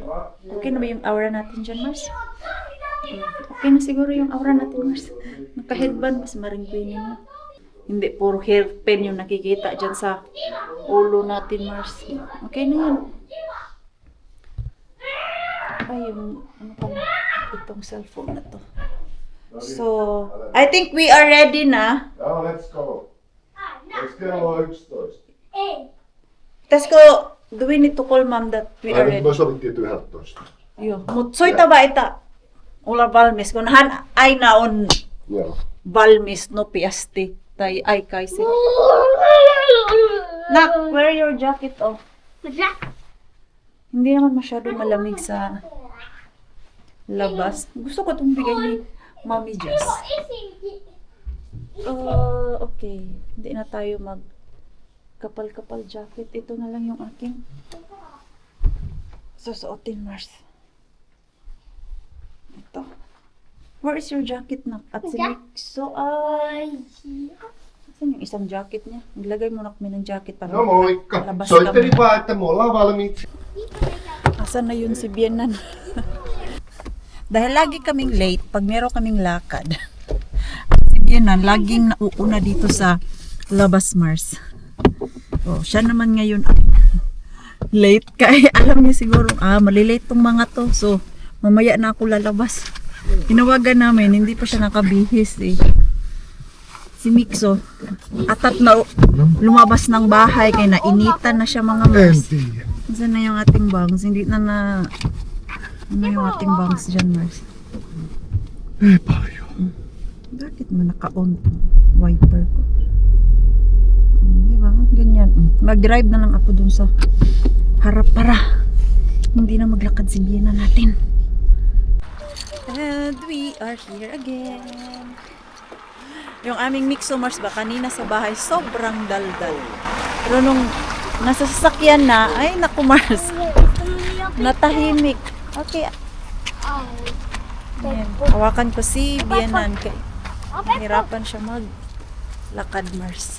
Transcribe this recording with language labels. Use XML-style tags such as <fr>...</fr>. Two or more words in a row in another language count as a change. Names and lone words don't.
<tl>Okay na ba yung aura natin dyan, Mars? Okay na siguro yung aura natin, Mars. Naka-headband, mas maringpinin na. Hindi, puro hairpin yung nakikita dyan sa ulo natin, Mars. Okay na yan. Ay, yung, ano pala, itong cellphone na to.</tl> <en>So, I think we are ready na. Now let's go. Let's get our first. Let's go. Do we need to call mom that we are ready?</en> <fi>Mä sovittiin, että 11. Joo. Mut soita ba ita olla valmis, kun hän aina on Joo. valmis nopeasti tai aikaisin.</fi> <en>Nak, wear your jacket off.</en> <tl>Hindi naman masyado malamig sa labas. Gusto ko itong bigay ni Mommy Jess. Okay. Hindi na tayo mag kapal-kapal jacket. Ito na lang yung aking susuotin, Mars. Ito.</tl> <en>Where is your jacket na?</en> <tl>At si Mixo ay... Saan yung isang jacket niya? Maglagay muna kami ng jacket para</tl> <fi>No moikka.</fi> <tl>labas</tl> <fi>Soittelin</fi> <tl>kami.</tl> <fi>vaan, että me ollaan valmiit.</fi> <tl>Asan na yun si Bienan? Dahil lagi kaming late pag meron kaming lakad. Si Bienan laging nauuna dito sa labas, Mars. Oh, siya naman ngayon late kaya alam niya siguro malilate tong mga to. So mamaya na ako lalabas. Tinawagan namin, hindi pa siya nakabihis eh. Si Mixo atat na lumabas ng bahay kaya nainitan na siya mga Mars. Saan na yung ating bangs? Hindi na ano yung ating bangs dyan, Mars?</tl> <fi>Ei paljon.</fi> <tl>Bakit mo naka-on tong wiper ko? Di ba? Ganyan. Mag-drive na lang ako dun sa harap para hindi na maglakad si Biena natin.</tl> <en>And we are here again.</en> <tl>Yung aming Mixo, Mars ba kanina sa bahay, sobrang daldal. Pero nung nasa sasakyan na, ay naku Mars, natahimik. Okay. Ayan. Hawakan ko si Bienan. Hirapan siya maglakad, Mars.</tl>